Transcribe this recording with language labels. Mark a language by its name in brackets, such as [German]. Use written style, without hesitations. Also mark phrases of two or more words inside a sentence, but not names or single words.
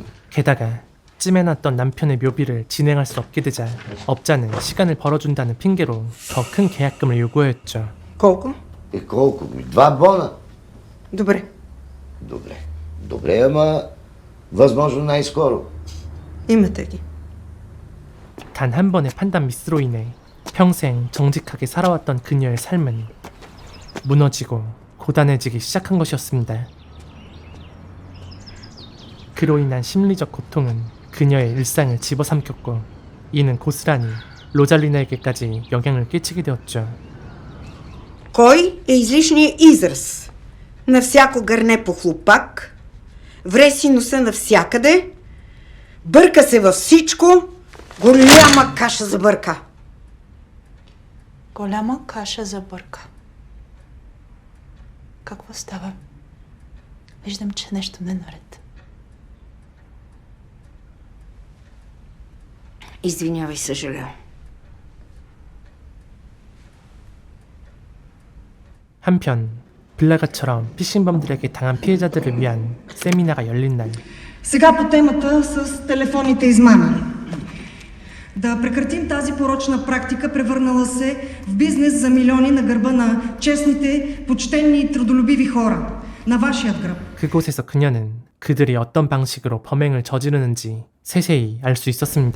[Korean] 게다가 찜해놨던 남편의 묘비를 진행할 수 없게 되자 업자는 시간을 벌어준다는 핑계로 더 큰 계약금을 요구하였죠. [Bulgarian] Колко? Колко? 2 бона. Добре. Добре, ама възможно най-скоро. Имате ги. [Korean] 단 한 번의 판단 미스로 인해 평생 정직하게 살아왔던 그녀의 삶은 무너지고 고단해지기 시작한 것이었습니다. 그로 인한 심리적 고통은 그녀의 일상을 집어삼켰고 이는 고스란히 로잘리나에게까지 영향을 끼치게 되었죠. [Bulgarian] Кой е излишният израз? На всяко гърне по хлупак, вре си носа навсякъде, бърка се във всичко, голяма каша за бърка. Голяма каша за бърка. Какво става? Виждам, че нещо не е наред. Извинявай, съжалявам. [Korean] 한편 블라가처럼 피싱범들에게 당한 피해자들을 위한 세미나가 열린 날 [Bulgarian] Сега по темата с телефонните измами. Да прекратим тази порочна практика, превърнала се в бизнес за милиони на гърба на честните, почтенни и трудолюбиви хора. На вашият гръб. [Korean] 그곳에서 그녀는 그들이 어떤 방식으로 범행을 저지르는지 세세히 알 수 있었습니다.